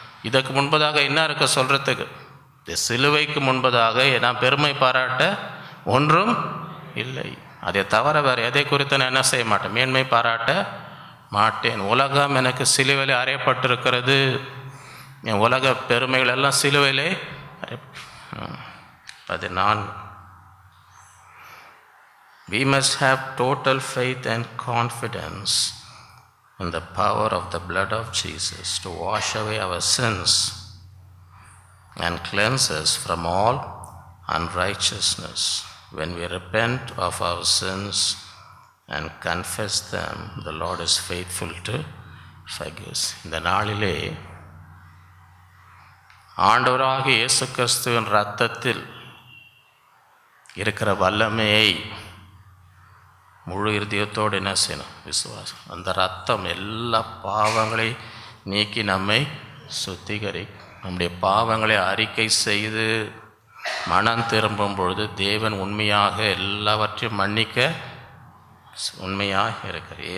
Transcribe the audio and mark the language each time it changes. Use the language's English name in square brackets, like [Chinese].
[Tamil] இதற்கு முன்பதாக என்ன இருக்க சொல்கிறதுக்கு, இந்த சிலுவைக்கு முன்பதாக நான் பெருமை பாராட்ட ஒன்றும் இல்லை. அதை தவிர வேறு எதை குறித்து நான் என்ன செய்ய மாட்டேன், மேன்மை பாராட்ட மாட்டேன். உலகம் எனக்கு சிலுவையிலே அறையப்பட்டிருக்கிறது. என் உலக பெருமைகள் எல்லாம் சிலுவையிலே அது நான். [English] We must have total faith and confidence in the power of the blood of Jesus to wash away our sins and cleanse us from all unrighteousness. When we repent of our sins and confess them, the Lord is faithful to forgive us. [Tamil] இந்த நாளிலே ஆண்டவராகிய இயேசு கிறிஸ்துவின் இரத்தத்தில் இருக்கிற வல்லமையை முழு இருதயத்தோடு என்ன செய்யணும், விசுவாசம். அந்த ரத்தம் எல்லா பாவங்களை நீக்கி நம்மை சுத்திகரி, நம்முடைய பாவங்களை அறிக்கை செய்து மனம் திரும்பும் பொழுது தேவன் உண்மையாக எல்லாவற்றையும் மன்னிக்க உண்மையாக இருக்கிறார்.